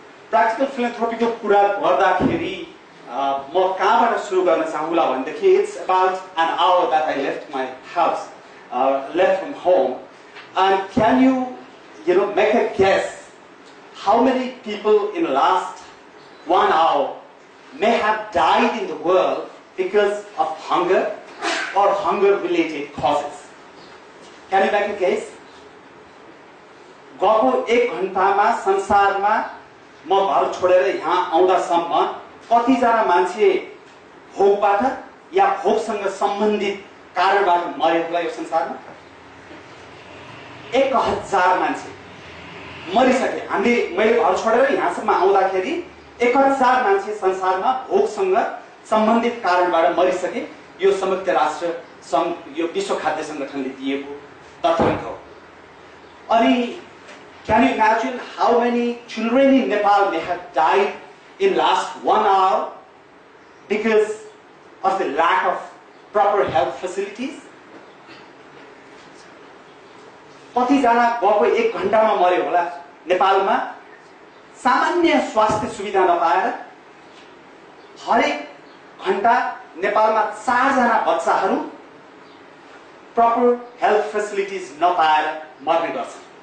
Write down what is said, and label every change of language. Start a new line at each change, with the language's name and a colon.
English: Practical philanthropy
Nepali: ko कुरा गर्दाखेरि म कहाँबाट सुरु गर्न चाहूला भन्दाखेरि
English: it's about an hour that I left my house, left from home, and can you make a guess how many people in the last 1 hour may have died in the world because of hunger or hunger-related causes? Can you make a guess?
Nepali: गएको 1 घण्टामा संसारमा म घर छोडेर यहाँ आउँदासम्म कतिजना मान्छे भोकबाट या भोकसँग सम्बन्धित कारणबाट मरे होला यो संसारमा? 1000 मान्छे मरिसके। मैले घर छोडेर यहाँसम्म आउँदाखेरि 1000 मान्छे संसारमा भोकसँग सम्बन्धित कारणबाट मरिसके। यो संयुक्त राष्ट्र संघ यो विश्व खाद्य संगठनले दिएको तथ्याङ्क हो।
English: अनि can you imagine how many children in Nepal may have died in last 1 hour because of the lack of proper health facilities?
Nepali: कतिजना गएको 1 घण्टामा मर्यो होला नेपालमा सामान्य स्वास्थ्य सुविधा नपाएर? हरेक घण्टा नेपालमा 4 जना बच्चाहरू
English: proper health facilities
Nepali: नपाएर मर्ने गर्छन्।